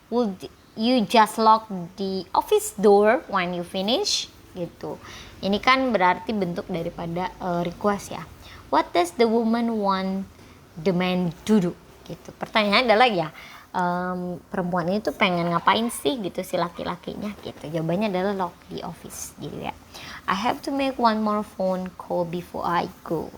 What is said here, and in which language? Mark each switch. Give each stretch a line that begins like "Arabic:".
English: Would you just lock the office door when you finish?
Indonesian: Gitu. Ini kan berarti bentuk daripada request ya.
English: What does the woman want the man to do?
Indonesian: Gitu. Pertanyaannya adalah ya, perempuan ini tuh pengen ngapain sih gitu si laki-lakinya gitu. Jawabannya adalah
English: lock the office
Indonesian: gitu ya.
English: I have to make one more phone call before I go.